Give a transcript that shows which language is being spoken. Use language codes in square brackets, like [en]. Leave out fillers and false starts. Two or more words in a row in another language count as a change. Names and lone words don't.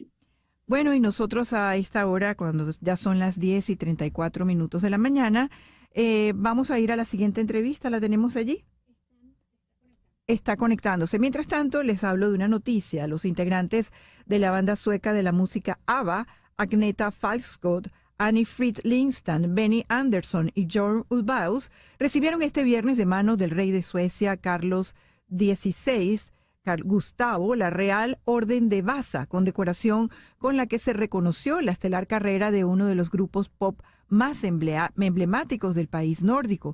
[es] Bueno, y nosotros a esta hora, cuando ya son las 10:34 de la mañana, vamos a ir a la siguiente entrevista. ¿La tenemos allí? Está conectándose. Mientras tanto, les hablo de una noticia. Los integrantes de la banda sueca de la música ABBA, Agneta Falskog, Annie Frid Lindstrand, Benny Andersson y Björn Ulvaeus, recibieron este viernes de manos del rey de Suecia, Carlos XVI, Gustavo, la Real Orden de Vasa, condecoración con la que se reconoció la estelar carrera de uno de los grupos pop más emblemáticos del país nórdico.